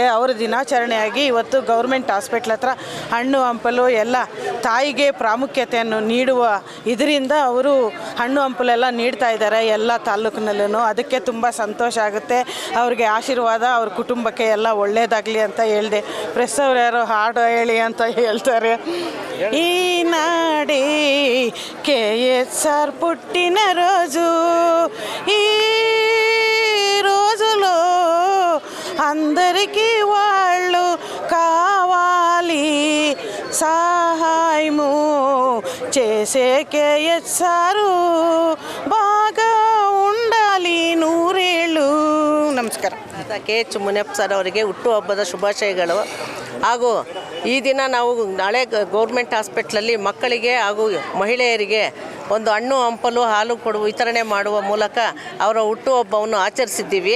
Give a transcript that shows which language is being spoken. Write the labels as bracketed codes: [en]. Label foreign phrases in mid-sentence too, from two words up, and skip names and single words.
[kn] ಅವರ ದಿನಾಚರಣೆಯಾಗಿ ಇವತ್ತು ಗೌರ್ಮೆಂಟ್ ಹಾಸ್ಪಿಟ್ಲ್ ಹತ್ರ ಹಣ್ಣು ಹಂಪಲು ಎಲ್ಲ ತಾಯಿಗೆ ಪ್ರಾಮುಖ್ಯತೆಯನ್ನು ನೀಡುವ ಇದರಿಂದ ಅವರು ಹಣ್ಣು ಹಂಪಲೆಲ್ಲ ನೀಡ್ತಾ ಇದ್ದಾರೆ ಎಲ್ಲ ತಾಲೂಕಿನಲ್ಲೂ. ಅದಕ್ಕೆ ತುಂಬ ಸಂತೋಷ ಆಗುತ್ತೆ. ಅವ್ರಿಗೆ ಆಶೀರ್ವಾದ, ಅವ್ರ ಕುಟುಂಬಕ್ಕೆ ಎಲ್ಲ ಒಳ್ಳೆಯದಾಗಲಿ ಅಂತ ಹೇಳಿದೆ. ಪ್ರೆಸ್ ಅವ್ರು ಯಾರೋ ಹಾಡು ಹೇಳಿ ಅಂತ ಹೇಳ್ತಾರೆ. [te] ఈ నాడే కేఎస్ఆర్ పుట్టిన రోజు, ఈ రోజులో అందరికీ వాళ్ళు కావాలి, సహాయము చేసే కేఎస్ఆర్ బాగా ఉండాలి, నూరేళ్ళు. [kn] ನಮಸ್ಕಾರ. ಕೆ ಎಚ್ ಮುನಿಯಪ್ಪ ಸರ್ ಅವರಿಗೆ ಹುಟ್ಟುಹಬ್ಬದ ಶುಭಾಶಯಗಳು. ಹಾಗೂ ಈ ದಿನ ನಾವು ನಾಳೆ ಗೌರ್ಮೆಂಟ್ ಹಾಸ್ಪಿಟ್ಲಲ್ಲಿ ಮಕ್ಕಳಿಗೆ ಹಾಗೂ ಮಹಿಳೆಯರಿಗೆ ಒಂದು ಹಣ್ಣು ಹಂಪಲು ಹಾಲು ವಿತರಣೆ ಮಾಡುವ ಮೂಲಕ ಅವರ ಹುಟ್ಟುಹಬ್ಬವನ್ನು ಆಚರಿಸಿದ್ದೀವಿ.